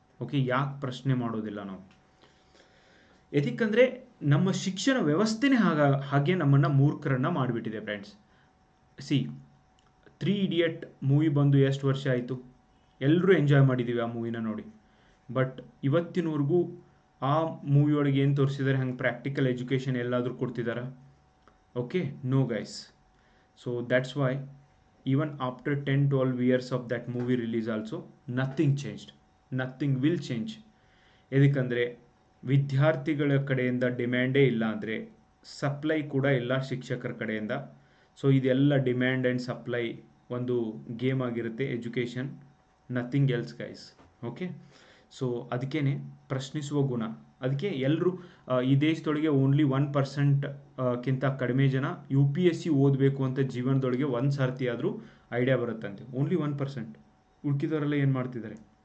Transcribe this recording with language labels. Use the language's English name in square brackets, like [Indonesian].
[Kannada] Okay, ಯಾಕೆ ಪ್ರಶ್ನೆ ಮಾಡೋದಿಲ್ಲ ನಾವು? ಎದಕ್ಕಂದರೆ ನಮ್ಮ ಶಿಕ್ಷಣ ವ್ಯವಸ್ಥೆನೇ ಹಾಗೆ ನಮ್ಮನ್ನು ಮೂರ್ಖರನ್ನು ಮಾಡಿಬಿಟ್ಟಿದೆ ಫ್ರೆಂಡ್ಸ್. ಸಿ, 3 ಇಡಿಯಟ್ ಮೂವಿ ಬಂದು ಎಷ್ಟು ವರ್ಷ ಆಯಿತು? ಎಲ್ಲರೂ ಎಂಜಾಯ್ ಮಾಡಿದ್ದೀವಿ ಆ ಮೂವಿನ ನೋಡಿ. ಬಟ್ ಇವತ್ತಿನವರೆಗೂ ಆ ಮೂವಿಯೊಳಗೆ ಏನು ತೋರಿಸಿದ್ದಾರೆ ಹಂಗೆ ಪ್ರಾಕ್ಟಿಕಲ್ ಎಜುಕೇಷನ್ ಎಲ್ಲಾದರೂ ಕೊಡ್ತಿದ್ದಾರೆ? [English] Okay, no guys. So that's why even after 10-12 years of that movie release also nothing changed, nothing will change. [Kannada] ಎದಕ್ಕಂದರೆ ವಿದ್ಯಾರ್ಥಿಗಳ ಕಡೆಯಿಂದ ಡಿಮ್ಯಾಂಡೇ ಇಲ್ಲ ಅಂದರೆ ಸಪ್ಲೈ ಕೂಡ ಇಲ್ಲ ಶಿಕ್ಷಕರ ಕಡೆಯಿಂದ. ಸೊ ಇದೆಲ್ಲ ಡಿಮ್ಯಾಂಡ್ ಆ್ಯಂಡ್ ಸಪ್ಲೈ ಒಂದು ಗೇಮ್ ಆಗಿರುತ್ತೆ education, [English] Nothing else guys. [Kannada] Okay, so ಅದಕ್ಕೇ ಪ್ರಶ್ನಿಸುವ ಗುಣ. ಅದಕ್ಕೆ ಎಲ್ಲರೂ ಈ ದೇಶದೊಳಗೆ ಓನ್ಲಿ 1% ಕಿಂತ ಕಡಿಮೆ ಜನ UPSC ಓದಬೇಕು ಅಂತ ಜೀವನದೊಳಗೆ ಒಂದು ಸರ್ತಿ ಆದರೂ ಐಡಿಯಾ ಬರುತ್ತಂತೆ. ಓನ್ಲಿ 1%. ಉಳ್ಕಿದವರೆಲ್ಲ ಏನು ಮಾಡ್ತಿದ್ದಾರೆ?